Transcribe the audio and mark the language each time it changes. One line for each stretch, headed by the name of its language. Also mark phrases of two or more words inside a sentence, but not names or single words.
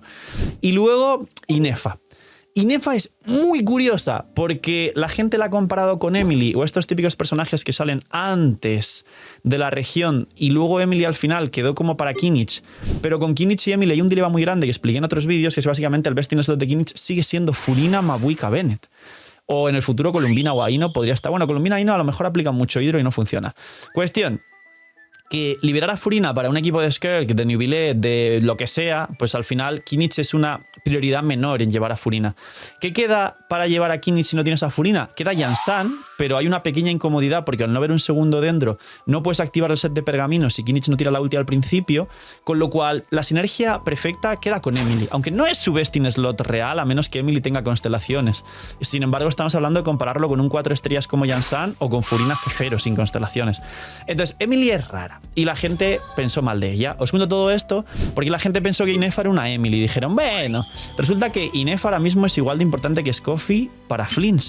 Spanish: Y luego, Inefa. Inefa es muy curiosa porque la gente la ha comparado con Emily o estos típicos personajes que salen antes de la región y luego Emily al final quedó como para Kinich, pero con Kinich y Emily hay un dilema muy grande que expliqué en otros vídeos, que es básicamente el
English: best in slot
Spanish: de Kinich sigue siendo Furina, Mabuika, Bennett. O en el futuro Columbina o Aino podría estar. Bueno, Columbina y Aino a lo mejor aplican mucho hidro y no funciona. Cuestión, que liberar a Furina para un equipo de Skirk, de Nubilet, de lo que sea, pues al final Kinich es una prioridad menor en llevar a Furina. ¿Qué queda para llevar a Kinich si no tienes a Furina? Queda Yansan, pero hay una pequeña incomodidad porque al no haber un segundo dendro no puedes activar el set de pergaminos si Kinich no tira la ulti al principio, con lo cual la sinergia perfecta queda con Emily, aunque no es su best in slot real a menos que Emily tenga constelaciones. Sin embargo, estamos hablando de compararlo con un 4 estrellas como Yansan o con Furina C0 sin constelaciones. Entonces, Emily es rara y la gente pensó mal de ella. Os cuento todo esto porque la gente pensó que Inefa era una Emily y dijeron, bueno, resulta que Inefa ahora mismo es igual de importante que Scoffy para Flins.